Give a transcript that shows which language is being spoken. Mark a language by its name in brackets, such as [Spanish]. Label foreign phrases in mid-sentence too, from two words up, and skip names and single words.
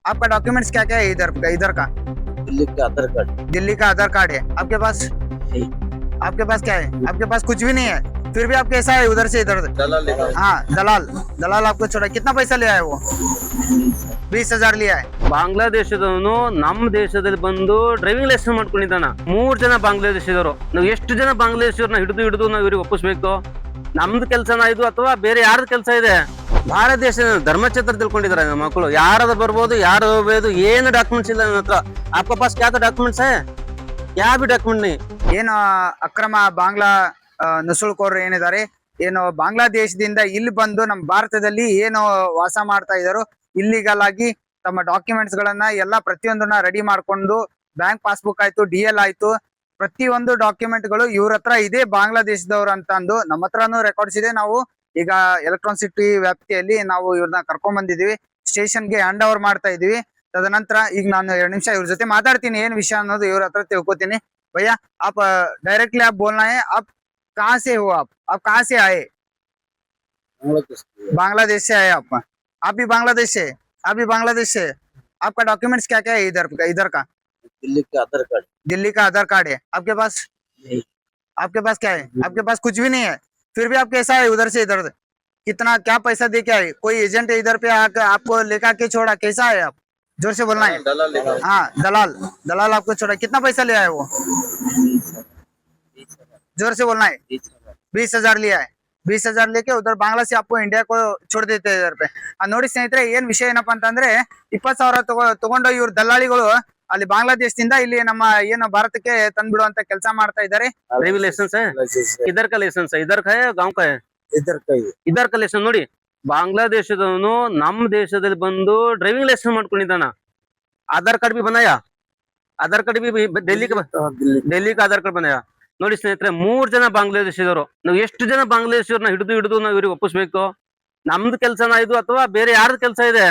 [Hindi] आपका डॉक्यूमेंट्स क्या क्या है इधर इधर का? दिल्ली का आधार कार्ड दिल्ली का आधार कार्ड है आपके पास? नहीं। आपके पास क्या है? आपके पास कुछ भी नहीं है, फिर भी आप कैसा है उधर से इधर? हाँ, दलाल दलाल आपको छोड़ा। कितना पैसा लिया है वो? 20,000 लिया है। [Kannada] ಬಾಂಗ್ಲಾದೇಶದವನು ನಮ್ಮ ದೇಶದಲ್ಲಿ ಬಂದು [English] driving license [Kannada] ಮಾಡ್ಕೊಂಡಿದ್ದಾನ. 3 ಜನ ಬಾಂಗ್ಲಾದೇಶದವರು. ನಾವು ಎಷ್ಟು ಜನ ಬಾಂಗ್ಲಾದೇಶವ್ರನ್ನ ಹಿಡಿದು ನಾವು ಇವ್ರಿಗೆ ಒಪ್ಪಿಸ್ಬೇಕು? ನಮ್ದು ಕೆಲಸನ ಇದು ಅಥವಾ ಬೇರೆ ಯಾರ್ದು ಕೆಲಸ ಇದೆ? ಭಾರತ ದೇಶದ ಧರ್ಮಛತ್ರ ತಿಳ್ಕೊಂಡಿದ್ದಾರೆ ನಮ್ಮ ಮಕ್ಕಳು. ಯಾರಾದ್ರೂ ಬರ್ಬೋದು, ಯಾರು ಹೋಗ್ಬೋದು, ಏನು ಡಾಕ್ಯುಮೆಂಟ್ಸ್ ಇಲ್ಲ ನನ್ನ ಹತ್ರ. [Hindi] आपके पास क्या डॉक्यूमेंट्स है? क्या भी डॉक्यूमेंट नहीं. [Kannada] ಏನು ಅಕ್ರಮ ಬಾಂಗ್ಲಾ ನುಸುಳುಕೋರರು ಏನಿದ್ದಾರೆ, ಏನು ಬಾಂಗ್ಲಾದೇಶದಿಂದ ಇಲ್ಲಿ ಬಂದು ನಮ್ಮ ಭಾರತದಲ್ಲಿ ಏನು ವಾಸ ಮಾಡ್ತಾ ಇದ್ದಾರೋ ಇಲ್ಲಿಗಲ್ ಆಗಿ ತಮ್ಮ ಡಾಕ್ಯುಮೆಂಟ್ಸ್ ಗಳನ್ನ ಎಲ್ಲಾ ಪ್ರತಿಯೊಂದನ್ನ ರೆಡಿ ಮಾಡ್ಕೊಂಡು, [English] bank passbook [Kannada] ಆಯ್ತು, DL ಆಯ್ತು, ಪ್ರತಿಯೊಂದು ಡಾಕ್ಯುಮೆಂಟ್ ಗಳು ಇವ್ರ ಹತ್ರ ಇದೆ ಬಾಂಗ್ಲಾದೇಶದವ್ರು ಅಂತ ಅಂದು ನಮ್ಮ ಹತ್ರನೂ ರೆಕಾರ್ಡ್ಸ್ ಇದೆ. ನಾವು ಈಗ ಎಲೆಕ್ಟ್ರಾನಿಕ್ ಸಿಟಿ ವ್ಯಾಪ್ತಿಯಲ್ಲಿ ನಾವು ಇವ್ರನ್ನ ಕರ್ಕೊಂಡ್ ಬಂದಿದೀವಿ, ಸ್ಟೇಷನ್ಗೆ [English] hand over [Kannada] ಮಾಡ್ತಾ ಇದೀವಿ. ತದನಂತರ ಈಗ ನಾನು 2 ನಿಮಿಷ ಇವ್ರ ಜೊತೆ ಮಾತಾಡ್ತೀನಿ, ಏನ್ ವಿಷಯ ಅನ್ನೋದು ಇವ್ರ ಹತ್ರ ತಿಳ್ಕೊತೀನಿ. [Hindi] भैया आप डायरेक्टली आप बोलना है, आप कहाँ से हो? आप कहाँ से आए? बांग्लादेश से आए आप भी बांग्लादेश से? आप भी बांग्लादेश से? आपका डॉक्यूमेंट्स क्या क्या है इधर का? दिल्ली का आधार कार्ड दिल्ली का आधार कार्ड है आपके पास? नहीं। आपके पास क्या है? आपके पास कुछ भी नहीं है, फिर भी आप कैसा है उधर से इधर? कितना क्या पैसा दे के आए? कोई एजेंट इधर पे आकर आपको लेकर के छोड़ा? कैसा है आप? जोर से बोलना है। हाँ, दलाल दलाल आपको छोड़ा। कितना पैसा लिया है वो? जोर से बोलना है। 20,000 लिया है। 20,000 लेके उधर बांग्ला से आपको इंडिया को छोड़ देते हैं इधर पे. [Kannada] ನೋಡಿ ಸ್ನೇಹಿತರೆ, ಏನ್ ವಿಷಯ ಏನಪ್ಪಾ ಅಂತಂದ್ರೆ 20,000 ತಗೊಂಡು ಇವ್ರ ದಲ್ಲಾಳಿಗಳು ಅಲ್ಲಿ ಬಾಂಗ್ಲಾದೇಶದಿಂದ ಇಲ್ಲಿ ನಮ್ಮ ಏನು ಭಾರತಕ್ಕೆ ತಂದ್ಬಿಡುವಂತ ಕೆಲಸ ಮಾಡ್ತಾ ಇದ್ದಾರೆ. [English] driving license [Hindi] इधर का लाइसेंस इधर का है गांव का है? इधर का लाइसेंस ನೋಡಿ. [Kannada] ಬಾಂಗ್ಲಾದೇಶದವನು ನಮ್ಮ ದೇಶದಲ್ಲಿ ಬಂದು [English] driving license [Kannada] ಮಾಡ್ಕೊಂಡಿದ್ದಾನ. [Hindi] आधार कार्ड भी बनाया, आधार कार्ड भी डेल्ली का आधार कार्ड बनाया. [Kannada] ನೋಡಿ ಸ್ನೇಹಿತರೆ, 3 ಜನ ಬಾಂಗ್ಲಾದೇಶದವರು. ನಾವು ಎಷ್ಟು ಜನ ಬಾಂಗ್ಲಾದೇಶವ್ರನ್ನ ಹಿಡಿದು ನಾವು ಇವ್ರಿಗೆ ಒಪ್ಪಿಸ್ಬೇಕು? ನಮ್ದು ಕೆಲಸನ ಇದು ಅಥವಾ ಬೇರೆ ಯಾರ್ದು ಕೆಲಸ ಇದೆ?